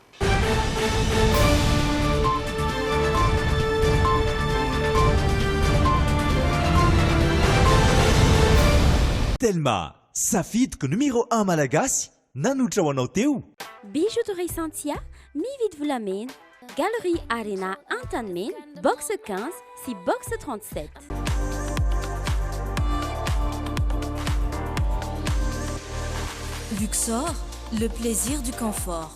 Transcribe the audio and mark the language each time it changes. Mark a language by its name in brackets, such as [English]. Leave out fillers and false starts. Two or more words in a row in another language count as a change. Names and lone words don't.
[Malagasy] Telma, safidyko numéro 1 malagasy nanotra ho anao teo. Bijouterie Santia, mividy volamena, Galerie Arena Antanmen, box 15 si box 37. [French] Luxor, le plaisir du confort.